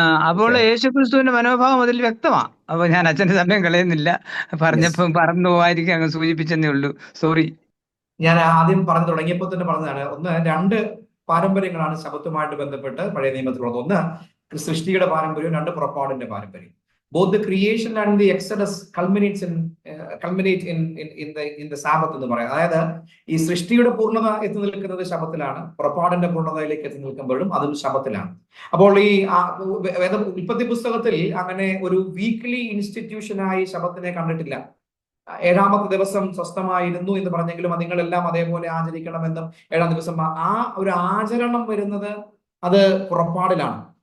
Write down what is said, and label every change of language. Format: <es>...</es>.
<ml>അപ്പോൾ യേശുക്രിസ്തുവിന്റെ മനോഭാവം അതിൽ വ്യക്തമാണ്. അപ്പൊ ഞാൻ അച്ഛന്റെ സമയം കളയുന്നില്ല, പറഞ്ഞപ്പം പറന്നു പോവായിരിക്കും, അങ്ങ് സൂചിപ്പിച്ചെന്നേ ഉള്ളൂ, സോറി. ഞാൻ ആദ്യം പറഞ്ഞു തുടങ്ങിയപ്പോൾ തന്നെ പറഞ്ഞതാണ്, 2 പാരമ്പര്യങ്ങളാണ് ശബത്തുമായിട്ട് ബന്ധപ്പെട്ട് പഴയ നിയമത്തിലുള്ളത്. ഒന്ന് സൃഷ്ടിയുടെ പാരമ്പര്യവും, 2 പുറപ്പാടിന്റെ പാരമ്പര്യം.</ml> <en>Both the creation and the Exodus culminate in the Sabbath</en> <ml>എന്ന് പറയാം. അതായത് ഈ സൃഷ്ടിയുടെ പൂർണ്ണത എത്തി നിൽക്കുന്നത് ശബത്തിലാണ്, പുറപ്പാടിന്റെ പൂർണ്ണതയിലേക്ക് എത്തി നിൽക്കുമ്പോഴും അതും ശബത്തിലാണ്. അപ്പോൾ ഈ ഉൽപ്പത്തി പുസ്തകത്തിൽ അങ്ങനെ ഒരു വീക്ക്ലി ഇൻസ്റ്റിറ്റ്യൂഷനായി ശബത്തിനെ കണ്ടിട്ടില്ല. 7ാമത്തെ ദിവസം സ്വസ്ഥമായിരുന്നു എന്ന് പറഞ്ഞെങ്കിലും നിങ്ങളെല്ലാം അതേപോലെ ആചരിക്കണമെന്നും 7ാം ദിവസം ആ ഒരു ആചരണം വരുന്നത് അത് പുറപ്പാടിലാണ്.</ml>